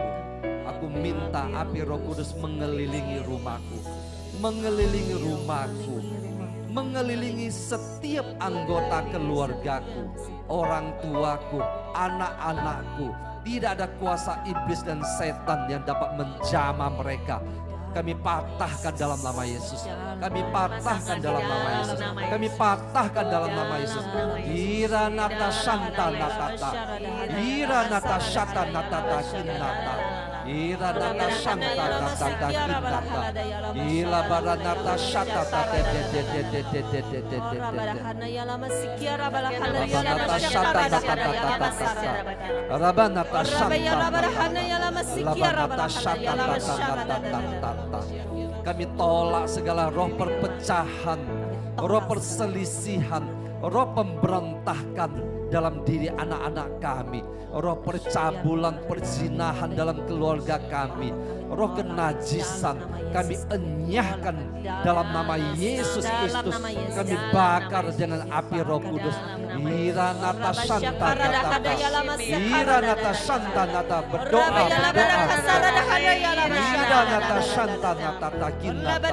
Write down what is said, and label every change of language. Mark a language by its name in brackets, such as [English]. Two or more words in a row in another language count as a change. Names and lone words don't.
[Indonesian] Aku minta api Roh Kudus mengelilingi rumahku, mengelilingi rumahku, mengelilingi setiap anggota keluargaku, orang tuaku, anak-anakku. Tidak ada kuasa iblis dan setan yang dapat menjamah mereka. Kami patahkan dalam nama Yesus. Kami patahkan dalam nama Yesus. Kami patahkan dalam nama Yesus. Ira nata shanta natata. Ira nata shata natata kinata. Ira nata shanta natata kinata. Ila baranata shata tata. Rabanata shanta. Kami tolak segala roh perpecahan, roh perselisihan, roh pemberontakan dalam diri anak-anak kami, roh percabulan, perzinahan dalam keluarga kami, roh kenajisan kami enyahkan dalam nama Yesus Kristus. Kami bakar dengan api Roh Kudus. Ira nata shanta nata. Ira nata shanta nata. Berdoa. Ira nata shanta nata takinata.